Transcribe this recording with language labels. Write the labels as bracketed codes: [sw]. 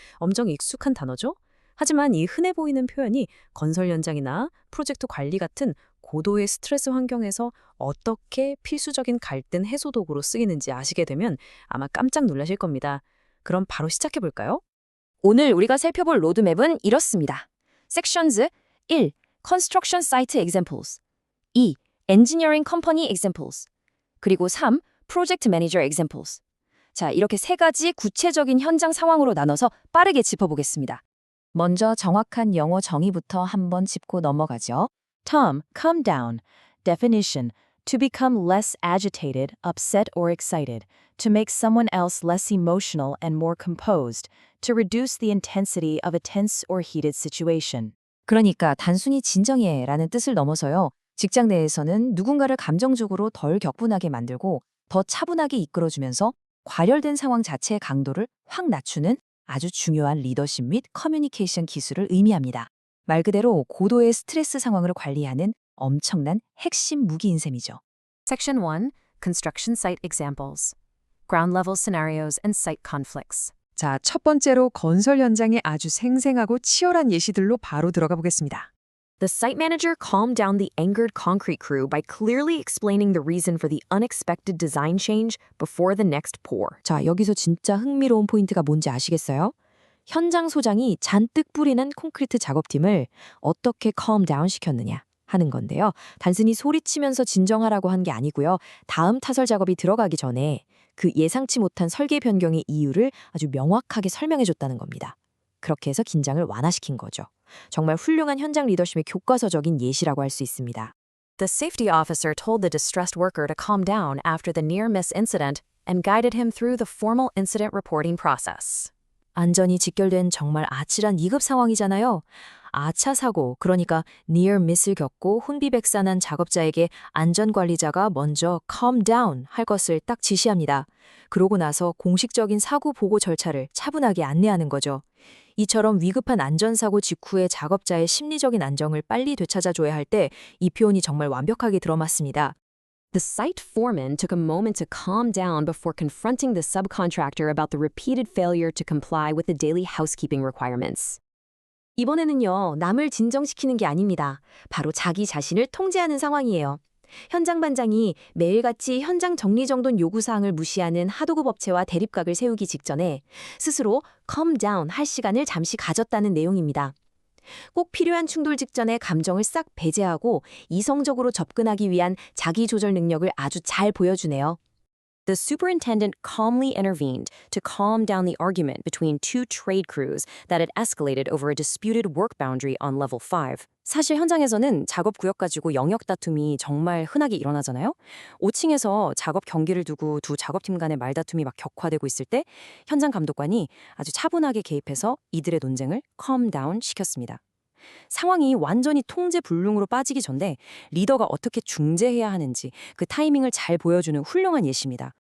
[ko] 엄청 익숙한 단어죠? 하지만 이 흔해 보이는 표현이 건설 현장이나 프로젝트 관리 같은 고도의 스트레스 환경에서 어떻게 필수적인 갈등 해소 도구로 쓰이는지 아시게 되면 아마 깜짝 놀라실 겁니다. 그럼 바로 시작해 볼까요? 오늘 우리가 살펴볼 로드맵은 이렇습니다. [en] Sections 1. Construction Site Examples 2. Engineering Company Examples 그리고 3. [ko] Project Manager Examples 자, 이렇게 세 가지 구체적인 현장 상황으로 나눠서 빠르게 짚어보겠습니다. 먼저 정확한 영어 정의부터 한번 짚고 넘어가죠. [en] Tom, calm down. Definition. To become less agitated, upset or excited. To make someone else less emotional and more composed. To reduce the intensity of a tense or heated situation. [ko] 그러니까 단순히 진정해라는 뜻을 넘어서요. 직장 내에서는 누군가를 감정적으로 덜 격분하게 만들고 더 차분하게 이끌어주면서 과열된 상황 자체의 강도를 확 낮추는 아주 중요한 리더십 및 커뮤니케이션 기술을 의미합니다. 말 그대로 고도의 스트레스 상황을 관리하는 엄청난 핵심 무기인 셈이죠. [en] Section 1. Construction Site Examples. Ground Level Scenarios and Site Conflicts. [ko] 자, 첫 번째로 건설 현장의 아주 생생하고 치열한 예시들로 바로 들어가 보겠습니다. [en] The site manager calmed down the angered concrete crew by clearly explaining the reason for the unexpected design change before the next pour. [ko] 자, 여기서 진짜 흥미로운 포인트가 뭔지 아시겠어요? 현장 소장이 잔뜩 뿌리는 콘크리트 작업팀을 어떻게 calm down 시켰느냐 하는 건데요. 단순히 소리치면서 진정하라고 한 게 아니고요. 다음 타설 작업이 들어가기 전에 그 예상치 못한 설계 변경의 이유를 아주 명확하게 설명해줬다는 겁니다. 그렇게 해서 긴장을 완화시킨 거죠. 정말 훌륭한 현장 리더십의 교과서적인 예시라고 할 수 있습니다. [en] The safety officer told the distressed worker to calm down after the near-miss incident and guided him through the formal incident reporting process. [ko] 안전이 직결된 정말 아찔한 2급 상황이잖아요. 아차 사고, 그러니까 near miss을 겪고 혼비백산한 작업자에게 안전관리자가 먼저 calm down 할 것을 딱 지시합니다. 그러고 나서 공식적인 사고 보고 절차를 차분하게 안내하는 거죠. 이처럼 위급한 안전사고 직후에 작업자의 심리적인 안정을 빨리 되찾아줘야 할 때 이 표현이 정말 완벽하게 들어맞습니다. [en] The site foreman took a moment to calm down before confronting the subcontractor about the repeated failure to comply with the daily housekeeping requirements. [ko] 이번에는요, 남을 진정시키는 게 아닙니다. 바로 자기 자신을 통제하는 상황이에요. 현장 반장이 매일같이 현장 정리정돈 요구사항을 무시하는 하도급 업체와 대립각을 세우기 직전에 스스로 calm down 할 시간을 잠시 가졌다는 내용입니다. 꼭 필요한 충돌 직전에 감정을 싹 배제하고 이성적으로 접근하기 위한 자기 조절 능력을 아주 잘 보여주네요. [en] The superintendent calmly intervened to calm down the argument between two trade crews that had escalated over a disputed work boundary on level 5. [ko] 사실 현장에서는 작업 구역 가지고 영역 다툼이 정말 흔하게 일어나잖아요. 5층에서 작업 경기를 두고 두 작업팀 간의 말다툼이 막 격화되고 있을 때 현장 감독관이 아주 차분하게 개입해서 이들의 논쟁을 calm down 시켰습니다. 상황이 완전히 통제 불능으로 빠지기 전에 리더가 어떻게 중재해야 하는지 그 타이밍을 잘 보여주는 훌륭한 예시입니다.